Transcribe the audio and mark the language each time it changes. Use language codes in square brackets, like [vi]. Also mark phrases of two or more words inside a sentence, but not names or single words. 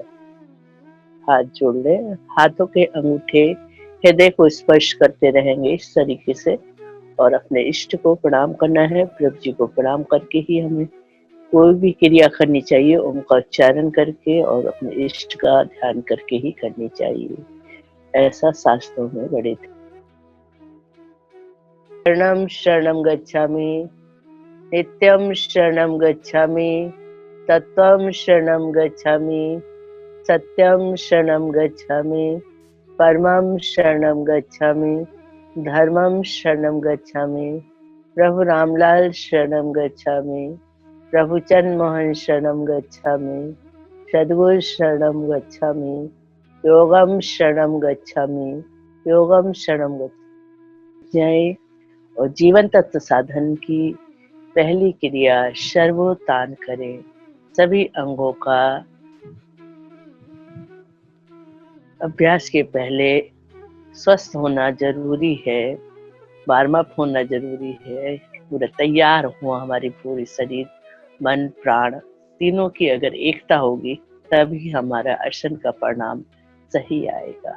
[hi] हाथ जोड़ लें, हाथों के अंगूठे हृदय को स्पर्श करते रहेंगे इस तरीके से, और अपने इष्ट को प्रणाम करना है। प्रभु जी को प्रणाम करके ही हमें कोई भी क्रिया करनी चाहिए, ओम का उच्चारण करके और अपने इष्ट का ध्यान करके ही करनी चाहिए। ऐसा शास्त्रों में बड़े थे। [sa] शरणं शरणं गच्छामि, नित्यं शरणं गच्छामि, तत्त्वं शरणं गच्छामि, सत्यं शरणं गच्छामि, परमं शरणं गच्छामि, धर्मं शरणं गच्छामि, प्रभु रामलाल शरणं गच्छामि, प्रभुचन मोहन शरणम गच्छामि, सद्गुरु शरणम गच्छामि, योगम शरणम गच्छामि, योगम शरणम गच्छामि। [hi] जय। और जीवन तत्व साधन की पहली क्रिया सर्वोत्थान करें। सभी अंगों का अभ्यास के पहले स्वस्थ होना जरूरी है, वार्म अप होना जरूरी है, पूरा तैयार हो हमारी पूरी शरीर मन प्राण तीनों की अगर एकता होगी तभी हमारा आसन का परिणाम सही आएगा।